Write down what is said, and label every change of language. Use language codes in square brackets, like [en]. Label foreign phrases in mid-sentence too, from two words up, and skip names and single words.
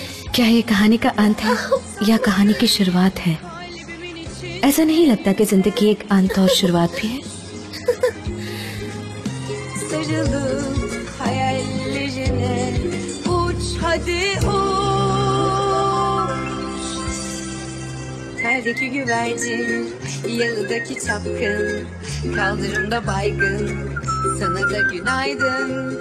[hi] क्या ये कहानी का अंत है या कहानी की शुरुआत है? ऐसा नहीं लगता कि जिंदगी एक अंत और शुरुआत भी है? [tr] Sarılıp hayallerine uç hadi uç. Terdeki güvercin, yalıdaki çapkın, kaldırımda baygın, sana da günaydın.